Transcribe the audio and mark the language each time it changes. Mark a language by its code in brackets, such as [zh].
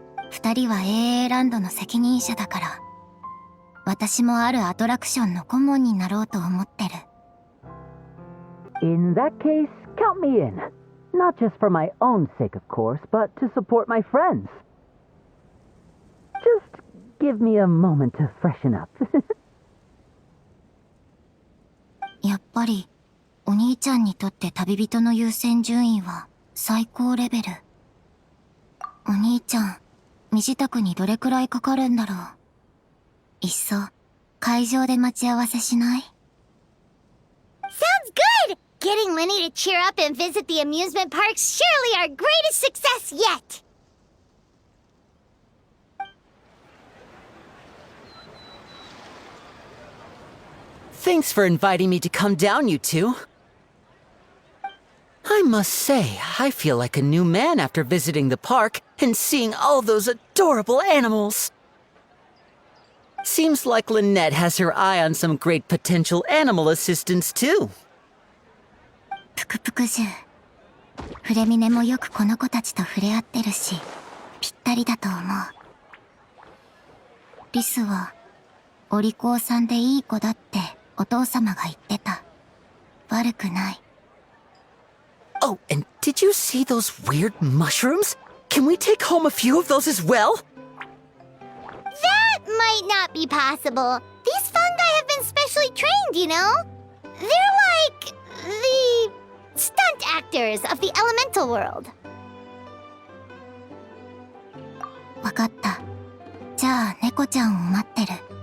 [ja] 二人は AA ランドの責任者だから、私もあるアトラクションの顧問になろうと思ってる。 [en] In that case, count me in. Not just for my own sake, of course, but to support my friends. Just give me a moment to freshen up. [ja] やっぱり、お兄ちゃんにとって旅人の優先順位は最高レベル。お兄ちゃん、身支度にどれくらいかかるんだろう。いっそ、会場で待ち合わせしない？ [en] Sounds good! Getting Lenny to cheer up and visit the amusement park's surely our greatest success yet! Thanks for inviting me to come down, you two. I must say, I feel like a new man after visiting the park and seeing all those adorable animals. Seems like Lynette has her eye on some great potential animal assistants, too. [ja] ぷくぷくじゅう。フレミネもよくこの子たちと触れ合ってるし、ぴったりだと思う。リスは、お利口さんでいい子だってお父様が言ってた。悪くない。 [en] Oh, and did you see those weird mushrooms? Can we take home a few of those as well? That might not be possible. These fungi have been specially trained, you know? They're like the stunt actors of the elemental world. [ja] わかった。じゃあ猫ちゃんを待ってる。